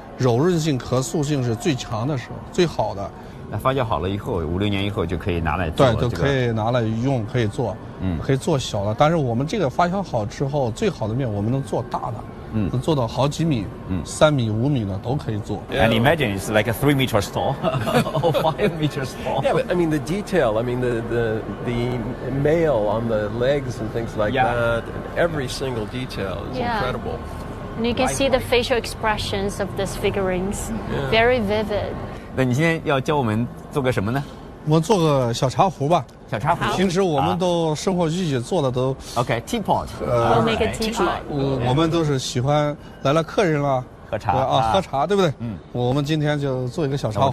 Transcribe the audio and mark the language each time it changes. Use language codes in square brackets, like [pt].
[zh] 柔韧性、可塑性是最强的时候，最好的。那发酵好了以后，5、6年以后就可以拿来做、对，就可以拿来用，可以做，可以做小的。但是我们这个发酵好之后，最好的面我们能做大的，能做到好几米，3米、5米的都可以做。 [en] And imagine it's like a 3-meter stall or 5-meter stall. Yeah, but I mean the detail. I mean the mail on the legs and things like that. And every single detail is incredible. And you can see the facial expressions of these figurines, very vivid. [zh] 那你今天要教我们做个什么呢？我做个小茶壶吧。小茶壶。平时我们都生活具体做的都 [en] OK，teapot。 We'll make a teapot。 [zh] 我们都是喜欢来了客人了喝茶喝茶，对不对？我们今天就做一个小茶壶。